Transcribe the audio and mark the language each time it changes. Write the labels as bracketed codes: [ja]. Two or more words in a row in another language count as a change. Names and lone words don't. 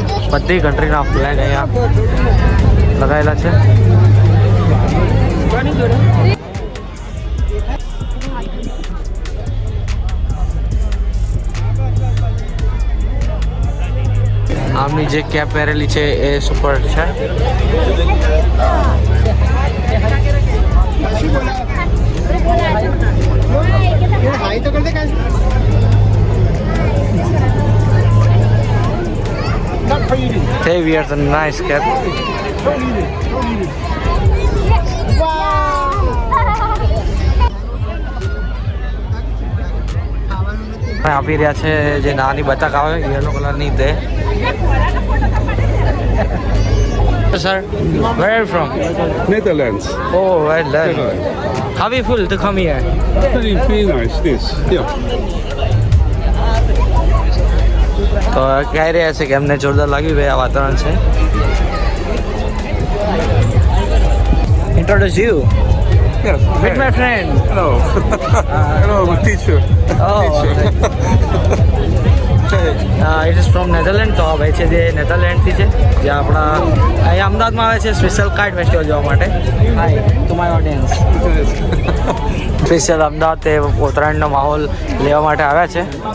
[gu] બધી કન્ટ્રીના ફ્લેગ અહીંયા લગાવેલા છે. આમની જે કેપ પહેરેલી છે એ સુપર છે. [en] They wear the nice cap. [gu] આપી રહ્યા છે જે નાની બતક આવે યલો કલરની તે. [en] Sir, where are you from? Netherlands. Oh, well done. How do you feel to come here? Very nice, this. Yeah. [gu] તો કહી રહ્યા છે કે અમને જોરદાર લાગ્યું ભાઈ આ વાતાવરણ છે. [en] Introduce you. Yes. Meet my friend. Hello. Hello, my teacher. Oh. it is from Netherland. [gu] તો આ ભાઈ છે જે નેધરલેન્ડથી છે જે આપણા અહીંયા અમદાવાદમાં આવે છે [en] special kite festival [gu] જોવા માટે. [en] hi to my audience. [gu] સ્પેશિયલ અમદાવાદ તે ઉત્તરાયણનો માહોલ લેવા માટે આવ્યા છે.